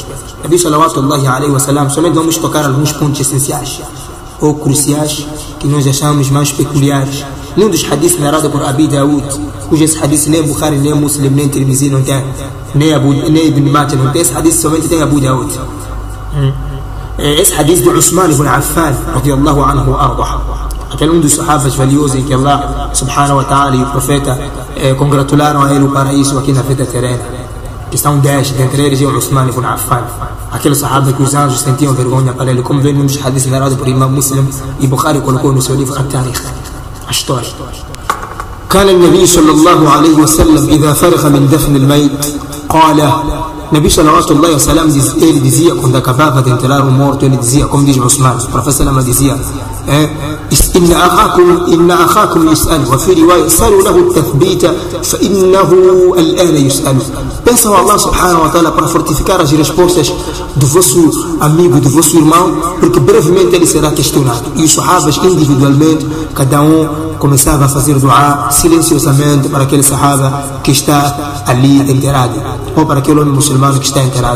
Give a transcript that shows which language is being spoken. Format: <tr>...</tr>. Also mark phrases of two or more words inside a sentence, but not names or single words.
<ar>نبي صلى الله عليه وسلم,</ar> <pt>somente vamos tocar alguns pontos essenciais ou cruciais que nós achamos mais peculiares. Num dos hadiths narrado por Abi Daud, cujo esse hadith nem Bukhari, nem Muslim, nem Tirmizi não tem, nem Ibn Majah não tem, esse hadith somente tem Abu Daud. Esse hadith de Uthman ibn Affan</pt> <ar>رضي الله عنه وأرضاه,</ar> <pt>aquele um dos sahabas valiosos em que Allah</pt> <ar>سبحانه وتعالى</ar> <pt>e o profeta congratularam a ele o paraíso aqui na vida terrena, que estão 10, dentre eles é o Uthman ibn Affan, aquele sahaba que os anjos sentiam vergonha para ele, como vem num dos hadiths narrado por Imam Muslim, e Bukhari colocou no seu livro At-Tarikh, a história.</pt> <ar>كان النبي صلى الله عليه وسلم إذا فرغ من دفن الميت قال, نبي صلى الله عليه وسلم</ar> <pt>ele dizia, quando acabava de enterrar o morto, ele dizia, como diz Uthman, o profeta Salama dizia,</pt> <ar>إن أخاكم يسأل, وفي رواية سألوا له التثبيت فإنه الآن يسأل.</ar> <pt>Peçam a Allah</pt> <ar>سبحانه وتعالى</ar> <pt>para fortificar as respostas do vosso amigo, do vosso irmão, porque brevemente ele será questionado. E os sahabas individualmente, cada um começava a fazer dua silenciosamente para aquele sahaba que está ali enterrado, ou para aquele homem muçulmano que está enterrado.</pt>